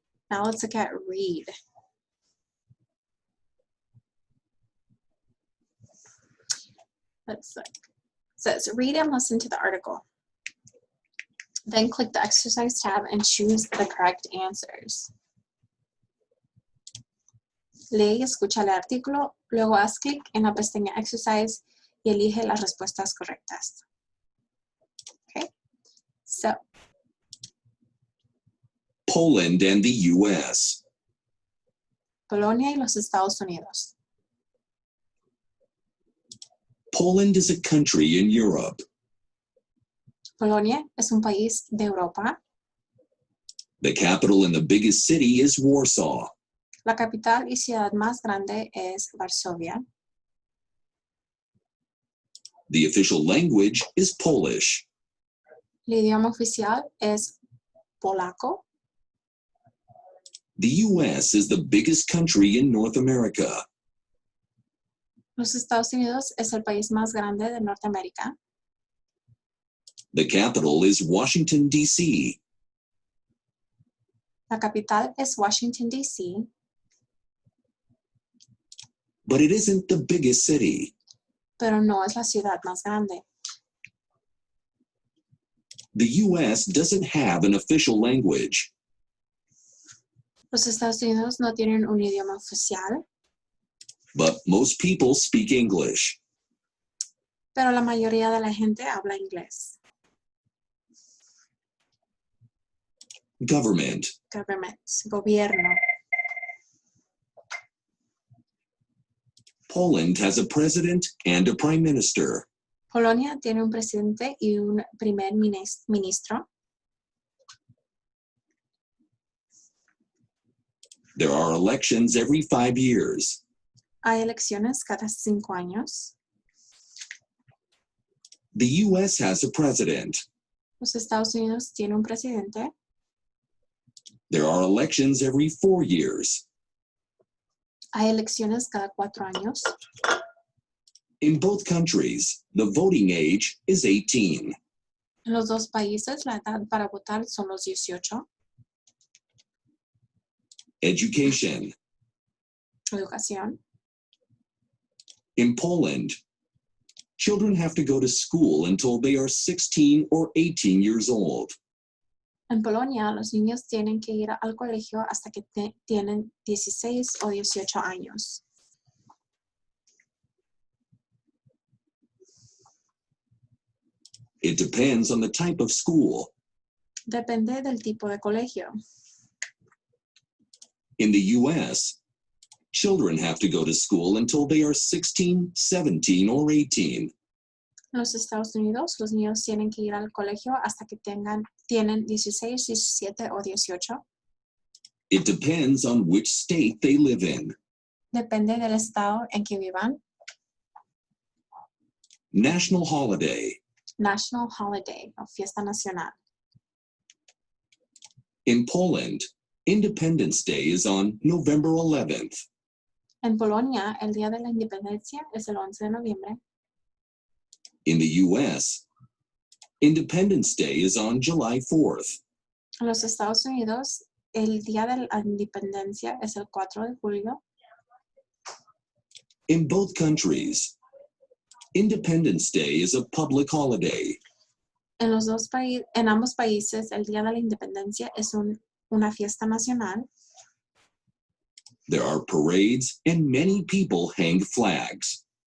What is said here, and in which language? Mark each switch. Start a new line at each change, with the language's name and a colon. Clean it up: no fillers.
English: Now let's look at read. Let's look. It says read and listen to the article. Then click the exercise tab and choose the correct answers.
Spanish: Lee y escucha el artículo, luego haz clic en la pestaña Exercise y elige las respuestas correctas.
English: Okay, so. Poland and the U.S.
Spanish: Polonia y los Estados Unidos.
English: Poland is a country in Europe.
Spanish: Polonia es un país de Europa.
English: The capital and the biggest city is Warsaw.
Spanish: La capital y ciudad más grande es Varsovia.
English: The official language is Polish.
Spanish: El idioma oficial es polaco.
English: The U.S. is the biggest country in North America.
Spanish: Los Estados Unidos es el país más grande de Norteamérica.
English: The capital is Washington, D.C.
Spanish: La capital es Washington, D.C.
English: But it isn't the biggest city.
Spanish: Pero no es la ciudad más grande.
English: The U.S. doesn't have an official language.
Spanish: Los Estados Unidos no tienen un idioma oficial.
English: But most people speak English.
Spanish: Pero la mayoría de la gente habla inglés.
English: Government. Government, gobierno. Poland has a president and a prime minister.
Spanish: Polonia tiene un presidente y un primer ministro.
English: There are elections every 5 years.
Spanish: Hay elecciones cada 5 años.
English: The U.S. has a president.
Spanish: Los Estados Unidos tiene un presidente.
English: There are elections every 4 years.
Spanish: Hay elecciones cada 4 años.
English: In both countries, the voting age is 18.
Spanish: En los dos países, la edad para votar son los 18.
English: Education.
Spanish: Educación.
English: In Poland, children have to go to school until they are 16 or 18 years old.
Spanish: En Polonia, los niños tienen que ir al colegio hasta que tienen 16 o 18 años.
English: It depends on the type of school.
Spanish: Depende del tipo de colegio.
English: In the U.S., children have to go to school until they are 16, 17, or 18.
Spanish: En los Estados Unidos, los niños tienen que ir al colegio hasta que tienen 16, 17 o 18.
English: It depends on which state they live in.
Spanish: Depende del estado en que vivan.
English: National holiday. National holiday
Spanish: o fiesta nacional.
English: In Poland, Independence Day is on November 11th.
Spanish: En Polonia, el Día de la Independencia es el 11 de noviembre.
English: In the U.S., Independence Day is on July 4th.
Spanish: En los Estados Unidos, el Día de la Independencia es el 4 de julio.
English: In both countries, Independence Day is a public holiday.
Spanish: En ambos países, el Día de la Independencia es una fiesta nacional.
English: There are parades and many people hang flags.